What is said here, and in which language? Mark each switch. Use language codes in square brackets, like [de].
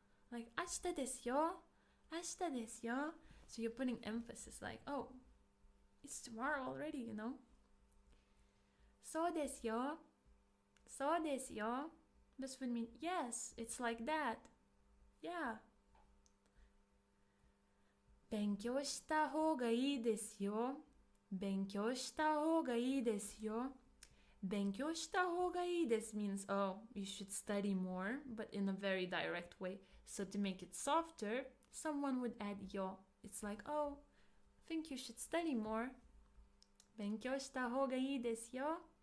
[ja] Like, 明日ですよ。明日ですよ. [en] So you're putting emphasis like, oh, it's tomorrow already, you know? [ja] そうですよ。そうですよ. [en] This would mean, yes, it's like that. Yeah. [ja] 勉強した方がいいですよ。勉強した方がいいですよ。勉強した方がいいです [en] means, oh, you should study more, but in a very direct way. So to make it softer, someone would add yo. It's like, oh, I think you should study more. [ja] 勉強した方がいいですよ。